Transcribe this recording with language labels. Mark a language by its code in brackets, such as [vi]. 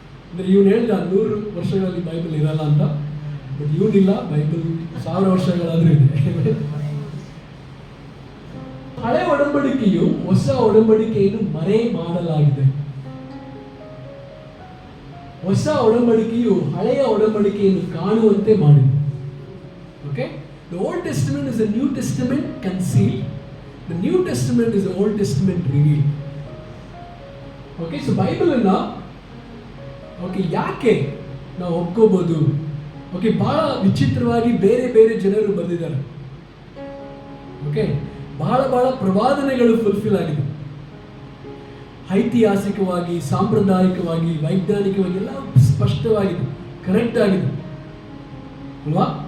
[kn] ಅಂದರೆ ಇವನು ಹೇಳ್ದ 100 ವರ್ಷಗಳಲ್ಲಿ ಬೈಬಲ್ ಇರಲ್ಲ ಅಂತ. ಬಟ್ ಇವನಿಲ್ಲ, ಬೈಬಲ್ 1000 ವರ್ಷಗಳಾದರೂ ಇದೆ. ಹಳೆ ಒಡಂಬಡಿಕೆಯು ಹೊಸ ಒಡಂಬಡಿಕೆಯನ್ನು ಮರೆ ಮಾಡಲಾಗಿದೆ. ಹೊಸ ಒಡಂಬಡಿಕೆಯು ಹಳೆಯ ಒಡಂಬಡಿಕೆಯನ್ನು ಕಾಣುವಂತೆ ಮಾಡಿದೆ. [en] Okay, the Old Testament is the New Testament concealed. The New Testament is the Old Testament revealed. [kn] Okay, so Bible ಅನ್ನ ಓಕೆ ಯಾಕೆ ನಾವು ಒಪ್ಕೋಬಹುದು? ಓಕೆ, ಬಹಳ ವಿಚಿತ್ರವಾಗಿ ಬೇರೆ ಬೇರೆ ಜನರು ಬರೆದಿದ್ದಾರೆ. ಓಕೆ, ಬಹಳ ಪ್ರವಾದನೆಗಳು ಫುಲ್ಫಿಲ್ ಆಗಿದೆ. ಐತಿಹಾಸಿಕವಾಗಿ, ಸಾಂಪ್ರದಾಯಿಕವಾಗಿ, ವೈಜ್ಞಾನಿಕವಾಗಿ ಎಲ್ಲ ಸ್ಪಷ್ಟವಾಗಿದೆ, ಕರೆಕ್ಟ್ ಆಗಿದೆ ಅಲ್ವಾ?